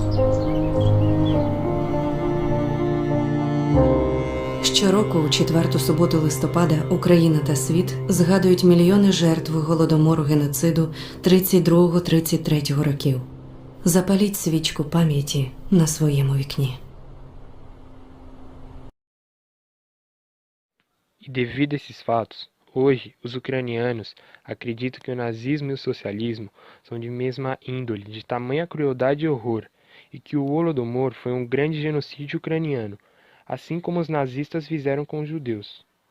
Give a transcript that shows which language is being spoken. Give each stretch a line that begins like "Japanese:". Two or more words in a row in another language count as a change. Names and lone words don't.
Ukrainian: Щороку, у четверту суботу листопада, Україна та світ згадують мільйони жертв голодомору геноциду 32-33 років. Запаліть свічку пам'яті на своєму вікні.
Portuguese: E devido a esses fatos, hoje os ucranianos acreditam que o nazismo e o socialismo são de mesma índole, de tamanha crueldade e horror, e que o Holodomor foi um grande genocídio ucraniano, assim como os nazistas fizeram com os judeus.